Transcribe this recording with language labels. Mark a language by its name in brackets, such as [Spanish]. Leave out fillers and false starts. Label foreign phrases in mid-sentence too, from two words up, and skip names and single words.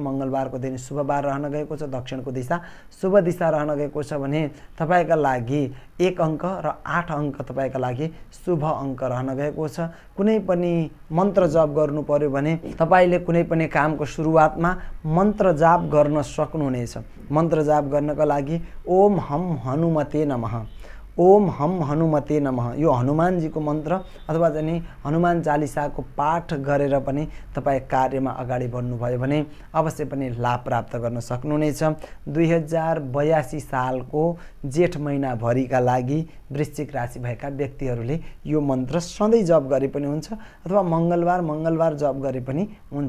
[Nepali] मङ्गलबारको दिन शुभ बार रहन गएको छ। दक्षिणको दिशा शुभ दिशा रहन गएको छ भने तपाईका लागि 1 अङ्क र 8 अङ्क तपाईका लागि शुभ अङ्क रहन गएको छ। कुनै पनि मन्त्र जप गर्नु पर्यो भने तपाईले कुनै पनि कामको सुरुवातमा मन्त्र जाप गर्न सक्नुहुनेछ। मन्त्र जाप गर्नका लागि [Sanskrit] ओम हम हनुमते नमः, ओम हम हनुमते नमः [Nepali] यो हनुमानजीको मन्त्र अथवा चाहिँ हनुमान चालिसाको पाठ गरेर पनि तपाईँ कार्यमा अगाडि बढ्नुभयो भने अवश्य पनि लाभ प्राप्त गर्न सक्नुहुनेछ। 2082 सालको जेठ महिनाभरिका लागि वृश्चिक राशि भएका व्यक्तिहरूले यो मन्त्र सधैँ जप गरे पनि हुन्छ अथवा मङ्गलबार जप गरे पनि हुन्छ।